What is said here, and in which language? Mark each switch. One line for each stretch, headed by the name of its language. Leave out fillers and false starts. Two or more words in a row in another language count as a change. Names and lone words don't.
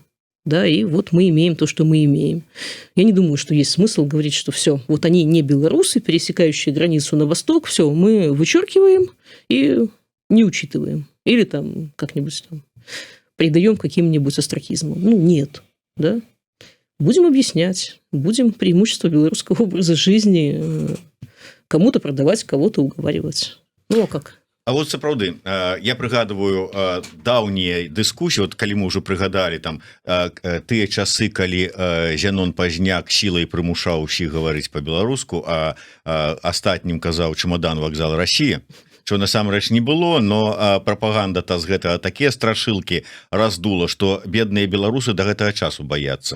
Russian: Да, и вот мы имеем то, что мы имеем. Я не думаю, что есть смысл говорить, что все, вот они не белорусы, пересекающие границу на восток, все, мы вычеркиваем и не учитываем. Или там как-нибудь там придаем каким-нибудь остракизмам. Ну, нет. Да? Будем объяснять, будем преимущество белорусского образа жизни кому-то продавать, кого-то уговаривать. Ну, а как?
Belarusian: А вот сапраўды, я прыгадываю даўнія дыскусіі, вот калі мы ўжо прыгадалі там тыя часы, калі Зянон Пазняк сілай прымушаў усіх гаварыць па-беларуску, а астатнім казаў
Russian: чемодан вакзал Россия,
Belarusian: что насамрэч не было, но прапаганда-то з гэтага такія страшылкі раздула, што бедныя беларусы да гэтага часу баяцца.